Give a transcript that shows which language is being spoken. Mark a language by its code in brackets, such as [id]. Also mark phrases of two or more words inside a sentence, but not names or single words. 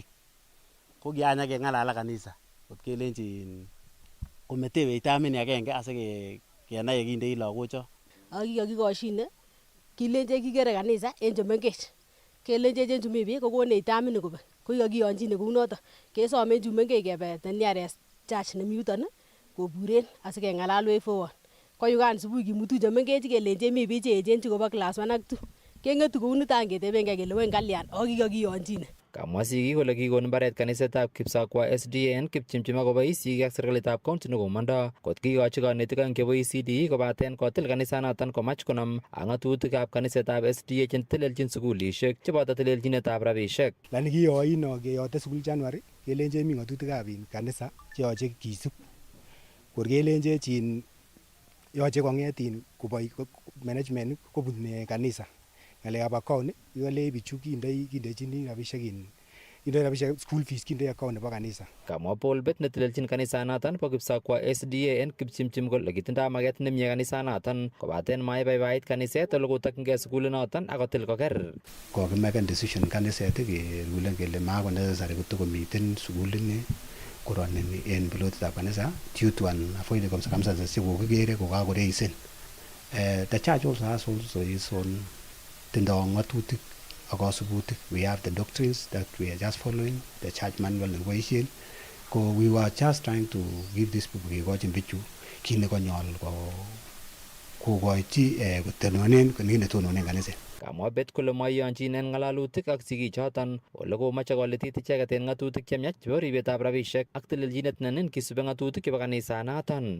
[kln] Ko kianya keng'alal ak kanisa. Kot kelenjin kometewech tamini agenge asikenai yekindei lagocho. Akikakikoshine kilenjech kikere kanisa en chumengech. Kelenjech en chumi biik kokonech tamini kobek. Ko kikakiyonjine kounoto. Kesome en chumengech kebe [en] nearest church [kln] nemi yuton koburen asikeng'alal [en] way forward. [kln] Ko yukan subui kimutu chemengech kelenjech mi biik cheechen chekobo class 1 ak 2. Keng'etu kouniton ketebengei kele weny kalyan akikakiyonjine. Kamwa sigik kole kikon mbaret kanisetab Kipsokwa SDA en Kipchimchim akobois sigik ak serikalitab county nekomondo kot kikochi kanetik aeng chebo ECD kobaten kotil kanisanoton komach konam ak ng'atutikab kanisetab SDA chetelelchin sukulisiek cheboto telelchinetab rabisiek. Lani kiyoino keyote sukul January kelenjech mi ng'atutikab kanisa cheyoche kisub. Kor kelenjech yoche kong'et management kobun kanisa. Ng'alekab account iwale bichu kindechini rabisiek [en] school fees [kln] kindei account nebo kanisa. Kamwa Paul Bet netelelchin kanisanoton bo Kipsokwa SDA en Kipchimchim kole kitindoi maket nemie kanisanoton kobaten maibaibait kaniset ole kotokyingei sukulinoton akotil koker. Kokimaken decision kaniset kerulen kele mako necessary kotokomiten sukulini koronini en pilotitab kanisa [en] due to unavoidable circumstances [kln] chekokikere kokakoreisen. [en] The church also has its own [kln] tindoi ng'atutik ak kasubutik. [en] We have the doctrines that we are just following, the church manual nekiboisien. Ko we were just trying to give these people [kln] kekochin bichu kit nekonyol kokochi kotononen netononen kaniset. Kamwa Bet kole maiyonjin en ng'alalutik ak sigichoton ole komoche kolitit icheket en ng'atutik chemiach chebo ribetab rabisiek ak telelchinet nenin kisube ng'atutik chebo kanisanoton.